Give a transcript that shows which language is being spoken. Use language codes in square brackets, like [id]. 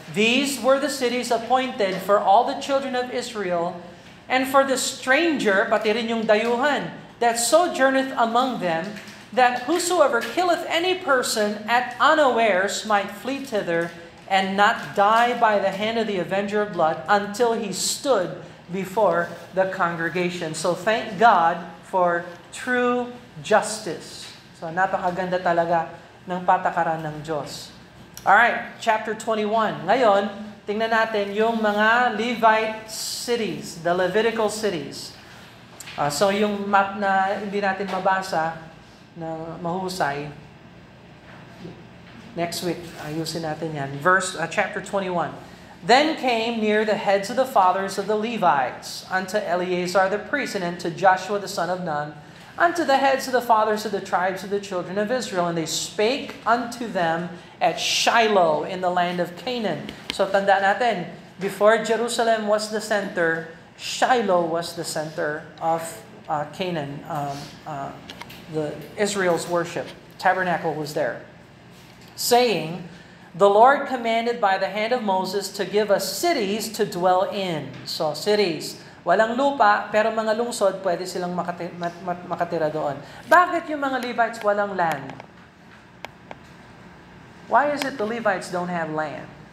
[en] These were the cities appointed for all the children of Israel, and for the stranger, [tl] pati rin yung dayuhan, [en] that sojourneth among them, that whosoever killeth any person at unawares might flee thither, and not die by the hand of the avenger of blood, until he stood before the congregation. So thank God for true justice. [tl] So napakaganda talaga ng patakaran ng Diyos. [en] Alright, chapter 21. [tl] Ngayon, tingnan natin yung mga [en] Levite cities, the Levitical cities. [tl] So yung map na hindi natin mabasa, na mahusay, [en] next week, [tl] ayusin natin yan. Chapter 21. [en] Then came near the heads of the fathers of the Levites, unto Eleazar the priest, and unto Joshua the son of Nun, unto the heads of the fathers of the tribes of the children of Israel, and they spake unto them at Shiloh in the land of Canaan. [tl] So tandaan natin, [en] before Jerusalem was the center, Shiloh was the center of Canaan, the Israel's worship. Tabernacle was there. Saying, the Lord commanded by the hand of Moses to give us cities to dwell in. So cities. [tl] Walang lupa, pero mga lungsod, pwede silang makatira doon. Bakit yung mga Levites walang land? [en] Why is it the Levites don't have land?